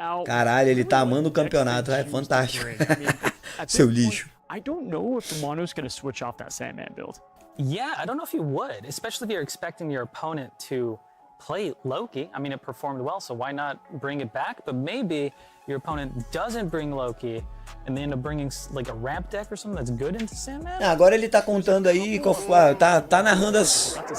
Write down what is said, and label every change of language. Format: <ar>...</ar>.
<pt>Caralho, ele tá amando o campeonato, é fantástico. Seu lixo.</pt> <en>I don't know if the Mono's gonna switch off that Sandman build. Yeah, I don't know if you would, especially if you're expecting your opponent to play Loki. I mean, it performed well, so why not bring it back? But maybe your opponent doesn't bring Loki, and they end up bringing like a ramp deck or something that's good into Sandman.</en> <pt>Agora ele tá contando aí, tá narrando as...</pt>